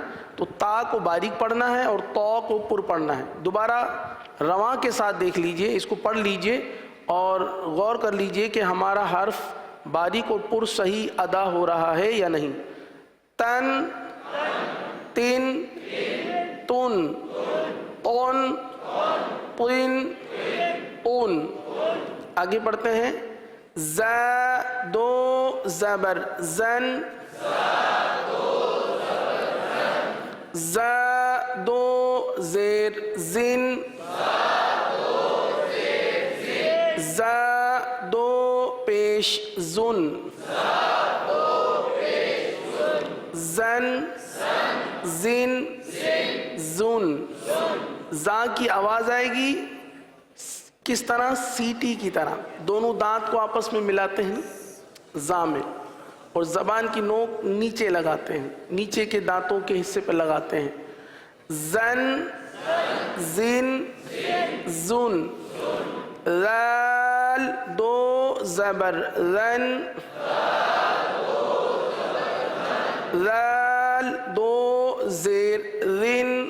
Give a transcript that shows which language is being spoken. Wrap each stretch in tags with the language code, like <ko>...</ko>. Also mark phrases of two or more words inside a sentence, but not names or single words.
<ur>تو تا کو باریک پڑھنا ہے اور تو کو پر پڑھنا ہے۔ دوبارہ رواں کے ساتھ دیکھ لیجئے، اس کو پڑھ لیجئے اور غور کر لیجئے کہ ہمارا حرف باریک اور پر صحیح ادا ہو رہا ہے یا نہیں۔ تن تین تن، تون تن تن۔ آگے پڑھتے ہیں۔ ز دو زبر زن، ز دو زیر زن، ز دو پیش زن، زن زن زن۔ زا کی آواز آئے گی کس طرح؟ سیٹی کی طرح، دونوں دانت کو آپس میں ملاتے ہیں زا میں، اور زبان کی نوک نیچے لگاتے ہیں، نیچے کے دانتوں کے حصے پہ لگاتے ہیں۔ زن زن زن، ذال دو زبر ذن، ذال دو زیر ذن،</ur>